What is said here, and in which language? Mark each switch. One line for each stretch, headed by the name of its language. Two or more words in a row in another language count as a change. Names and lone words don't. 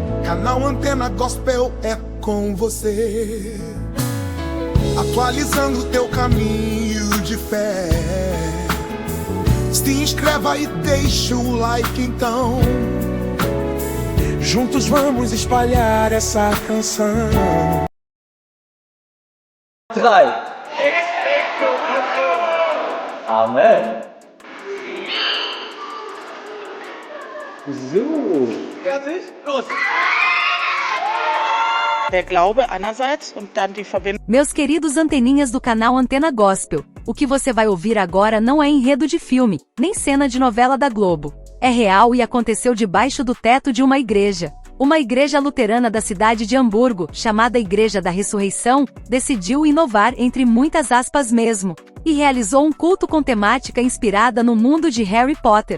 Portuguese: Canal Antena Gospel é com você, atualizando teu caminho de fé. Se inscreva e deixa o like então. Juntos vamos espalhar essa canção. 3. Amen.
German: So. Fertig? Los. Der Glaube einerseits und dann die Verbindung.
Portuguese: Meus queridos anteninhas do canal Antena Gospel, o que você vai ouvir agora não é enredo de filme, nem cena de novela da Globo. É real e aconteceu debaixo do teto de uma igreja. Uma igreja luterana da cidade de Hamburgo, chamada Igreja da Ressurreição, decidiu inovar entre muitas aspas mesmo, e realizou um culto com temática inspirada no mundo de Harry Potter.